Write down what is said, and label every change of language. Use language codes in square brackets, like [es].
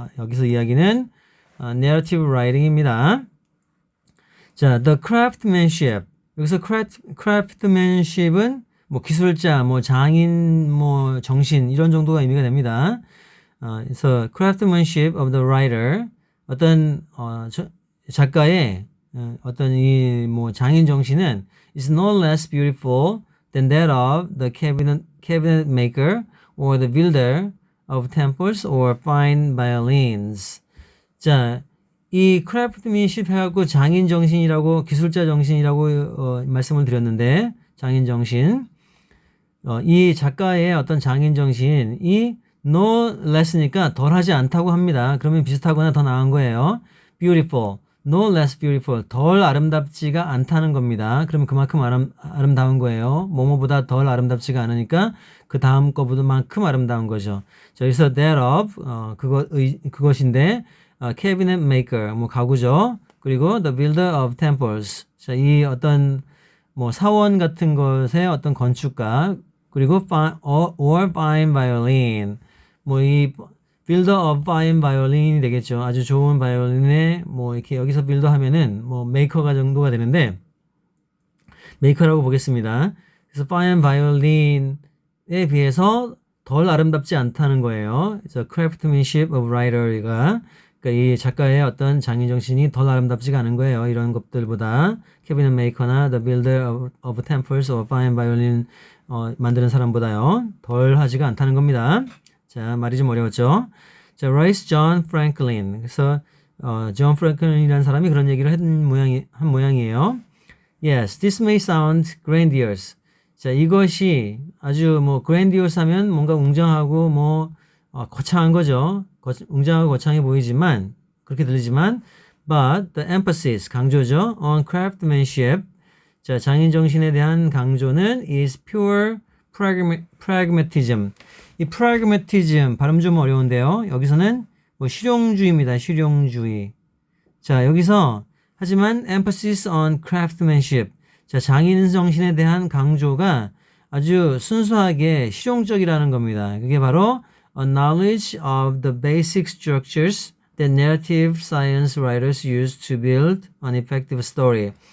[ko] 여기서 이야기는 narrative writing입니다. [en] 자, the craftsmanship. [ko] 여기서 craftsmanship은 뭐 기술자, 뭐 장인, 뭐 정신 이런 정도가 의미가 됩니다. [en] 그래서 craftsmanship of the writer, [ko] 어떤 작가의 어떤 이 뭐 장인 정신은 [en] is no less beautiful than that of the cabinet maker or the builder of temples or fine violins. [ko] 자, 이 craftsmanship 해갖고 장인 정신이라고 기술자 정신이라고 말씀을 드렸는데 장인 정신. 이 작가의 어떤 장인 정신이 [en] no less [ko] 니까 덜하지 않다고 합니다. 그러면 비슷하거나 더 나은 거예요. [en] beautiful, no less beautiful, [ko] 덜 아름답지가 않다는 겁니다. 그러면 그만큼 아름다운 거예요. 뭐뭐보다 덜 아름답지가 않으니까 그 다음 거보다만큼 아름다운 거죠. 자, 여기서 [en] that of [ko] 그것인데 [en] cabinet maker [ko] 뭐 가구죠. 그리고 [en] the builder of temples. [ko] 자, 이 어떤 뭐 사원 같은 것의 어떤 건축가 그리고 [en] or fine violin. [ko] 뭐 이 [en] builder of fine violin [ko] 이 되겠죠. 아주 좋은 바이올린에 뭐 이렇게 여기서 builder 하면은 뭐 maker가 정도가 되는데 maker라고 보겠습니다. 그래서 fine violin에 비해서 덜 아름답지 않다는 거예요. 그래서 [en] craftsmanship of writer [ko] 가 그러니까 이 작가의 어떤 장인 정신이 덜 아름답지가 않은 거예요. 이런 것들보다 [en] cabinet maker나 the builder of temples or fine violin [ko] 만드는 사람보다요. 덜 하지가 않다는 겁니다. 자, 말이 좀 어려웠죠. 자, Rice John Franklin. 그래서 존 프랭클린이라는 사람이 그런 얘기를 한 모양이에요. [en] Yes, this may sound grandiose. [ko] 자, 이것이 아주 뭐 grandiose 하면 뭔가 웅장하고 뭐 거창한 거죠. 웅장하고 거창해 보이지만 그렇게 들리지만 [en] but the emphasis [ko] 강조죠. [en] on craftsmanship. [ko] 자, 장인 정신에 대한 강조는 [en] is pure pragmatism. [ko] 이 pragmatism 발음 좀 어려운데요. 여기서는 뭐 실용주의입니다. 실용주의. 자, 여기서 하지만 [en] emphasis on craftsmanship. [ko] 자, 장인 정신에 대한 강조가 아주 순수하게 실용적이라는 겁니다. [en] 그게 바로 a knowledge of the basic structures that narrative science writers use to build an effective story.